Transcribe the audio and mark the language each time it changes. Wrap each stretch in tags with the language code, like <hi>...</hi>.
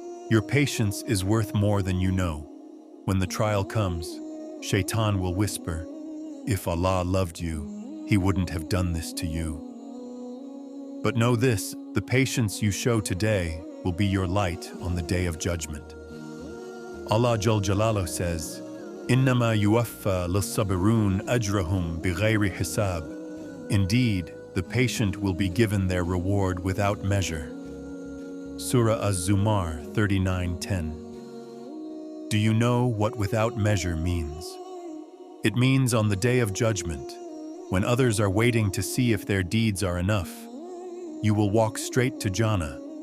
<en>Your patience is worth more than you know. When the trial comes, Shaitan will whisper, if Allah loved you, He wouldn't have done this to you. But know this, the patience you show today will be your light on the day of judgment.</en> <ar>Allah Jal Jalaluhu says, إِنَّمَا يُوَفَّى لِلصَّابِرُونَ أَجْرَهُمْ بِغَيْرِ حِسَابٍ.</ar> <en>Indeed, the patient will be given their reward without measure. Surah Az-Zumar 39:10. Do you know what without measure means? It means on the day of judgment, when others are waiting to see if their deeds are enough, you will walk straight to Jannah.</en>